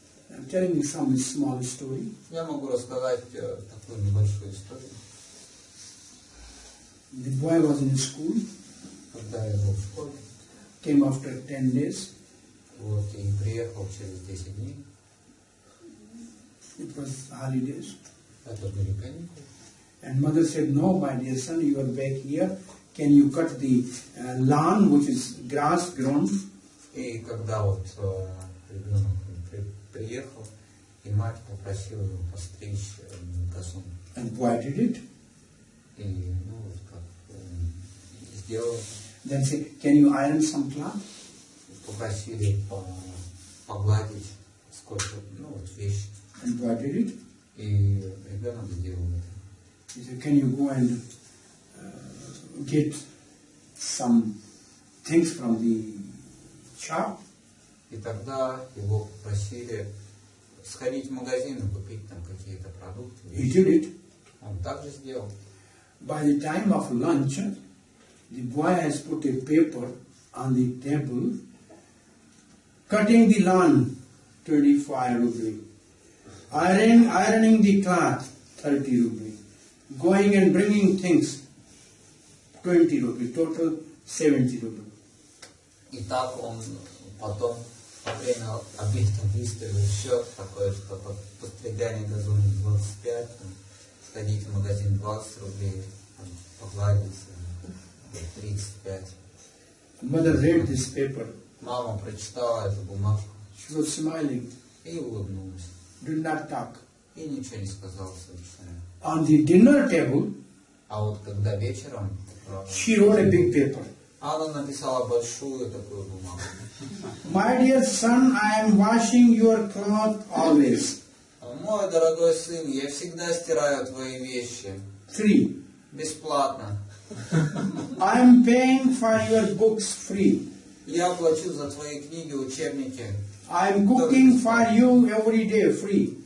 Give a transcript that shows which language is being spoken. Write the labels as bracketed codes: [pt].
[en] I'm telling you some small story. [ru] Я могу рассказать такую небольшую историю. [en] The boy was in school. [ru] Когда я был в школе. [en] Came after 10 days. [ru] Вот, и приехал через 10 дней. [en] It was holidays. [ru] Это были каникулы. [en] And mother said, no, my dear son, you are back here. Can you cut the lawn, which is grass grown? [ru] И когда вот ребенок приехал, и мать попросила его постричь газон. [en] And boy did it. [ru] И вот как сделал. [en] Then say, can you iron some cloth? [ru] Попросили погладить сколько, вещи. [en] And boy did it. [ru] И ребенок сделал это. [en] He said, can you go and get some things from the shop? [ru] И тогда его попросили сходить в магазин и купить там какие-то продукты. [en] He did it. [ru] Он также сделал. [en] By the time of lunch, the boy has put a paper on the table Cutting the lawn, 25 rupee. Ironing the cloth, 30 rupee. Going and bringing things, 20 rupee. Total 70 rupee. [ru] И так он потом во время обеда выставил счет такой, что постригание газона 25, там, сходить в магазин 20 рублей, там, погладиться 35. [en] Mother read this paper. [ru] Мама прочитала эту бумажку [en] She was smiling, [ru] и улыбнулась. [en] did not talk. [ru] И ничего не сказала совершенно. [en] On the dinner table, [ru] А вот когда вечером, [en] she wrote a big paper. [ru] она написала большую такую бумагу. [en] My dear son, I am washing your cloth always. [ru] Мой дорогой сын, я всегда стираю твои вещи. [en] Free. [ru] Бесплатно. [en] I am paying for your books free. [ru] Я плачу за твои книги, учебники. [en] I am cooking for you every day free.